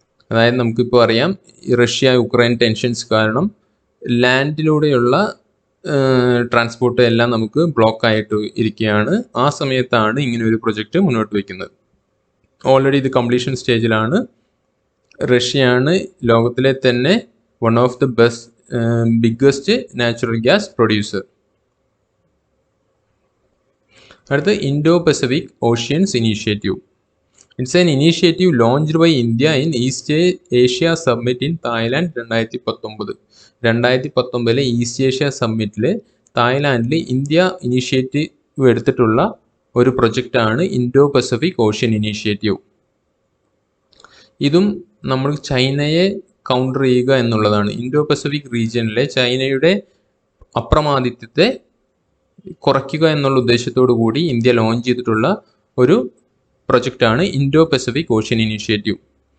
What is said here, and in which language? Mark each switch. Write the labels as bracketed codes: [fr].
[ml] അതായത് നമുക്കിപ്പോൾ അറിയാം, റഷ്യ യുക്രൈൻ ടെൻഷൻസ് കാരണം ലാൻഡിലൂടെയുള്ള ട്രാൻസ്പോർട്ട് എല്ലാം നമുക്ക് ബ്ലോക്ക് ആയിട്ട് ഇരിക്കുകയാണ്. ആ സമയത്താണ് ഇങ്ങനെ ഒരു പ്രൊജക്റ്റ് മുന്നോട്ട് വയ്ക്കുന്നത്. ഓൾറെഡി ഇത് കംപ്ലീഷൻ സ്റ്റേജിലാണ്. റഷ്യയാണ് ലോകത്തിലെ തന്നെ [en] One of the biggest natural gas producer. അടുത്ത് Indo-Pacific Oceans Initiative. It's an initiative launched by India in East Asia Summit in Thailand 2019. [ml] 2019 east Asia സമ്മിറ്റിൽ തായ്ലാൻഡിൽ India initiative എടുത്തിട്ടുള്ള ഒരു പ്രൊജക്റ്റാണ് ഇൻഡോ പസഫിക് ഓഷ്യൻ ഇനീഷ്യേറ്റീവ്. ഇതും നമ്മൾ ചൈനയെ counter ചെയ്യുക എന്നുള്ളതാണ്. Indo Pacific റീജിയനിലെ ചൈനയുടെ അപ്രമാദിത്വത്തെ കുറയ്ക്കുക എന്നുള്ള ഉദ്ദേശത്തോടു കൂടി ഇന്ത്യ ലോഞ്ച് ചെയ്തിട്ടുള്ള ഒരു പ്രൊജക്റ്റാണ് ഇൻഡോ-പസഫിക് ഓഷ്യൻ ഇനീഷ്യേറ്റീവ്.